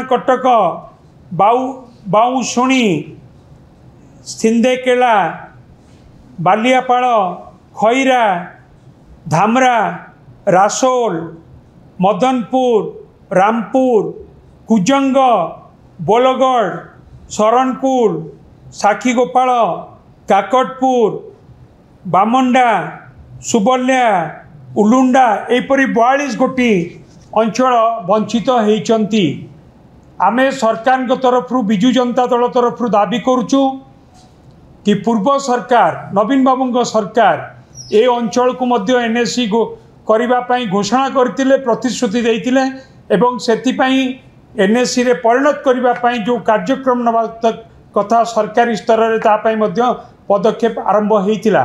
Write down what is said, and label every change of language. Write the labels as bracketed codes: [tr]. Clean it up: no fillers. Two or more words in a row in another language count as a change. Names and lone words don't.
[or] କଟକ, ବାଉଁଶୁଣୀ, ସିନ୍ଦେକେଳା, ବାଲିଆପାଳ, ଖଇରା, ଧାମରା, ରସୁଲ, ମଦନପୁର, ରାମପୁର, କୁଜଙ୍ଗ, ବୋଲଗଡ଼, ଶରଣକୁଳ, ସାକ୍ଷୀଗୋପାଳ, କାକଟପୁର, ବାମଣ୍ଡା, ସୁବଲ୍ୟା, ଉଲୁଣ୍ଡା ଏପରି 42 ଗୋଟି ଅଞ୍ଚଳ ବଞ୍ଚିତ ହେଉଛନ୍ତି। ଆମେ ସରକାର ତରଫ ବିଜୁ ଜନତା ଦଳ ତରଫ ଦାବି କରୁଛୁ କି ପୂର୍ବ ସରକାର ନବୀନ ବାବୁ ସରକାର ଏ ଅଞ୍ଚଳ କୁ ମଧ୍ୟ ଏନଏସି କରିବା ପାଇଁ ଘୋଷଣା କରିଥିଲେ ପ୍ରତିଶ୍ରୁତି ଦେଇଥିଲେ ଏବଂ ସେଥିପାଇଁ ଏନଏସି ରେ ପରିଣତ କରିବା ପାଇଁ ଯୋ କାର୍ଯ୍ୟକ୍ରମ ନୂଆ କଥା ସରକାରୀ ସ୍ତର ରେ ତା ପାଇଁ ମଧ୍ୟ ପଦକ୍ଷେପ ଆରମ୍ଭ ହୋଇଥିଲା।